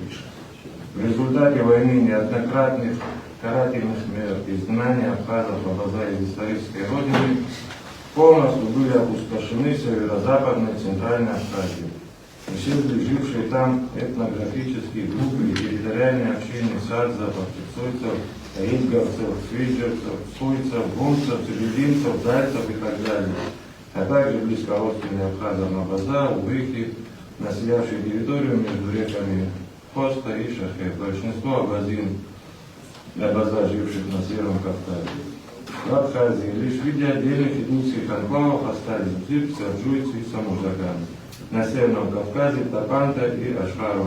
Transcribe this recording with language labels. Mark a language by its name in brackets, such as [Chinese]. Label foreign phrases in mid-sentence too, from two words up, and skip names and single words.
[Russian] В результате войны неоднократных карательных мер изгнания абхазов Абаза из исторической родины полностью были опустошены северо-западной и центральной Абхазии. Исчезли жившие там этнографические группы и территориальные общины садзов, цуйцев, ринговцев, свиджерцев, суйцев, гунцев, цивилинцев, дальцев и так далее, а также близкородственные абхазам Абаза, увыхи, населявшие территорию между реками Хоста и Шахе. Большинство абазин и Абаза, живших на Северном Кавказе. В Абхазии лишь в виде отдельных этнических анклавов остались дзирцы, аджуйцы и самужаганы. На Северном Кавказе Тапанта и Ашхарова.